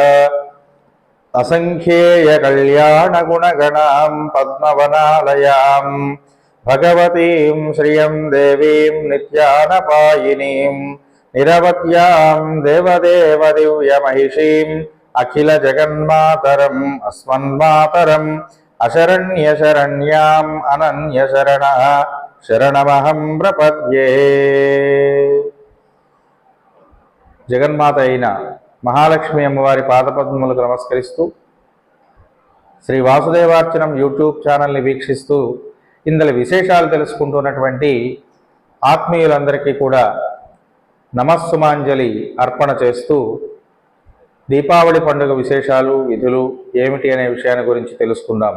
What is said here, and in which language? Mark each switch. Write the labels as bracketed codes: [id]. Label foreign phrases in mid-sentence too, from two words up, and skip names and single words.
[sa] असंख्येय कल्याण गुणगणां पद्मवनालयां भगवतीं श्रियं देवीं नित्यानपायिनीं निरवध्यां देवदेव दिव्यमहिषीम् अखिल जगन्मातरम् अस्मन्मातरम् अशरण्यशरण्याम् अनन्यशरणः शरणमहं प्रपद्ये। [te] జగన్మాత అయిన మహాలక్ష్మి అమ్మవారి పాదపద్మములకు నమస్కరిస్తూ శ్రీ వాసుదేవార్చనం యూట్యూబ్ ఛానల్ని వీక్షిస్తూ ఇందులో విశేషాలు తెలుసుకుంటున్నటువంటి ఆత్మీయులందరికీ కూడా నమస్సుమాంజలి అర్పణ చేస్తూ దీపావళి పండుగ విశేషాలు విధులు ఏమిటి అనే విషయాన్ని గురించి తెలుసుకుందాం.